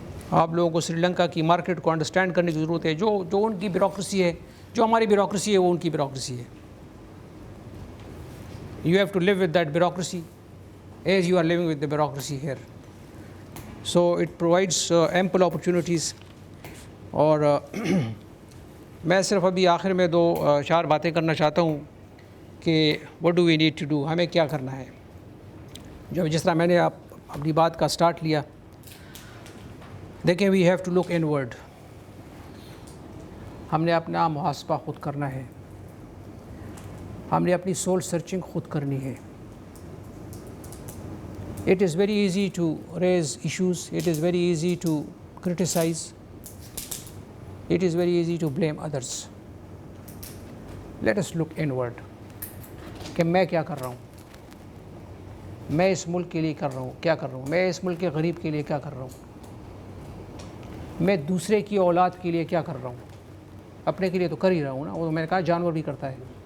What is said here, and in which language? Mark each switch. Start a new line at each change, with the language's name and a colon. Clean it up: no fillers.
Urdu: آپ لوگوں کو سری لنکا کی مارکیٹ کو انڈرسٹینڈ کرنے کی ضرورت ہے. جو ان کی بیوروکریسی ہے, جو ہماری بیوروکریسی ہے, وہ ان کی بیوروکریسی ہے.
English: You have to live with that bureaucracy as you are living with the bureaucracy here. So it provides ample opportunities.
Urdu: اور میں صرف ابھی آخر میں 2-4 باتیں کرنا چاہتا ہوں کہ
English: what do we need to do,
Urdu: ہمیں کیا کرنا ہے. جس طرح میں نے اپنی بات کا سٹارٹ لیا, دیکھیں
English: we have to look inward.
Urdu: ہم نے اپنا محاسبہ خود کرنا ہے, ہم نے اپنی سول سرچنگ خود کرنی ہے.
English: It is very easy to raise issues, it is very easy to criticize, it is very easy to blame others. Let us look inward
Urdu: کہ میں کیا کر رہا ہوں, میں اس ملک کے لیے کر رہا ہوں, کیا کر رہا ہوں, میں اس ملک کے غریب کے لیے کیا کر رہا ہوں, میں دوسرے کی اولاد کے لیے کیا کر رہا ہوں. اپنے کے لیے تو کر ہی رہا ہوں نا, وہ میں نے کہا جانور بھی کرتا ہے.